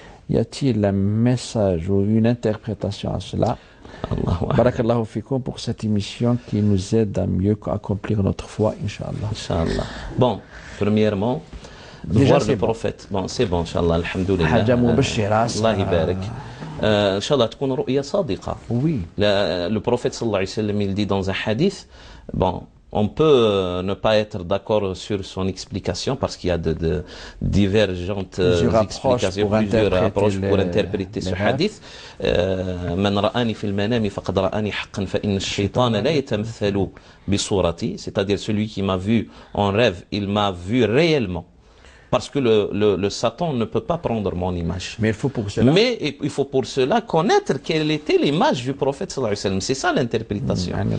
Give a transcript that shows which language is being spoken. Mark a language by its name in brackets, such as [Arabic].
[French] Y a-t-il un message ou une interprétation à cela? Barakallahu fikoum pour cette émission qui nous aide à mieux accomplir notre foi, Inch'Allah. Inch'Allah. Bon, premièrement, voir le prophète. Bon, c'est bon, Inch'Allah, alhamdoulilah. Allah yabarak. [Arabic] إن شاء الله تكون رؤية صادقة. [French] Oui. Le prophète sallallahu alayhi wa sallam il dit dans un hadith, bon, on peut ne pas être d'accord sur son explication parce qu'il y a de divergentes explications, plusieurs approches pour interpréter ce hadith. [Arabic] من رآني في المنام فقد رآني حقا فإن الشيطان لا يتمثل بصورتي, [French] c'est-à-dire celui qui m'a vu en rêve, il m'a vu réellement. Parce que le Satan ne peut pas prendre mon image. Mais il faut pour cela connaître quelle était l'image du prophète sallallahu alayhi wa sallam. C'est ça l'interprétation.